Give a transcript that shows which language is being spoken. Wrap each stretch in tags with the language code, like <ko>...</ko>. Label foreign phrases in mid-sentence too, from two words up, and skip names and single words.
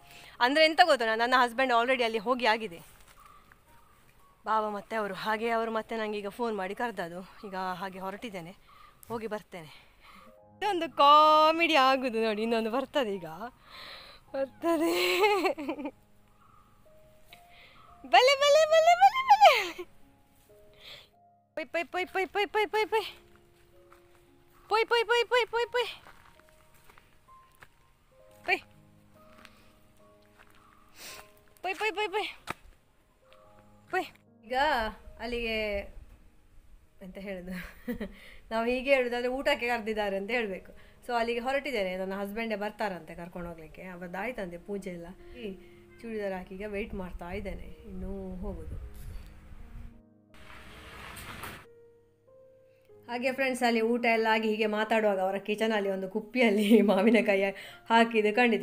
<kn>ಅಂದರೆ ಎಂತ ಗೊತ್ತಾ, ನನ್ನ</kn> <en>husband already</en> <kn>ಅಲ್ಲಿ ಹೋಗಿ ಆಗಿದೆ, ಬಾಬಾ ಮತ್ತು ಅವರು. ಹಾಗೆ ಅವರು ಮತ್ತೆ ನನಗೆ ಈಗ ಫೋನ್ ಮಾಡಿ ಕರೆದದು. ಈಗ ಹಾಗೆ ಹೊರಟಿದ್ದೇನೆ, ಹೋಗಿ ಬರ್ತೇನೆ. ಇದೊಂದು ಕಾಮಿಡಿ ಆಗೋದು ನೋಡಿ. ಇನ್ನೊಂದು ಬರ್ತದೆ, ಈಗ ಬರ್ತದೆ. ಬಲೆ ಬಲೆ ಬಲೆ ಬಲೆ ಬಲೆ ಪೈ ಪೈ ಪೈ ಪೈ ಪೈ ಪೈ ಪೈ ಪೈ ಪೊಯ್ ಪೊಯ್ ಪೊಯ್ ಪೊಯ್ ಪೊಯ್ ಪೊಯ್ ಪೊಯ್ ಪೊಯ್ ಪೊಯ್ ಪೊಯ್ ಪೊಯ್ ಪೊಯ್. ಈಗ ಅಲ್ಲಿಗೆ ಅಂತ ಹೇಳೋದು, ನಾವು ಹೀಗೆ ಹೇಳೋದಾದರೆ ಊಟಕ್ಕೆ ಕರೆದಿದ್ದಾರೆ ಅಂತ ಹೇಳಬೇಕು. ಸೊ ಅಲ್ಲಿಗೆ ಹೊರಟಿದ್ದೇನೆ, ನನ್ನ ಹಸ್ಬೆಂಡೇ ಬರ್ತಾರಂತೆ ಕರ್ಕೊಂಡು ಹೋಗ್ಲಿಕ್ಕೆ. ಅವದ್ದಾಯ್ತಂತೆ ಪೂಜೆ ಎಲ್ಲ. ಚೂಡಿದಾರ್ ಹಾಕಿ ಈಗ ವೆಯ್ಟ್ ಮಾಡ್ತಾ ಇದ್ದೇನೆ, ಇನ್ನೂ ಹೋಗೋದು. ಹಾಗೆ ಫ್ರೆಂಡ್ಸ್, ಅಲ್ಲಿ ಊಟ ಎಲ್ಲ ಆಗಿ ಹೀಗೆ ಮಾತಾಡುವಾಗ ಅವರ ಕಿಚನಲ್ಲಿ ಒಂದು ಕುಪ್ಪಿಯಲ್ಲಿ ಮಾವಿನಕಾಯಿ ಹಾಕಿದ್ದು ಕಂಡಿದೆ.</kn>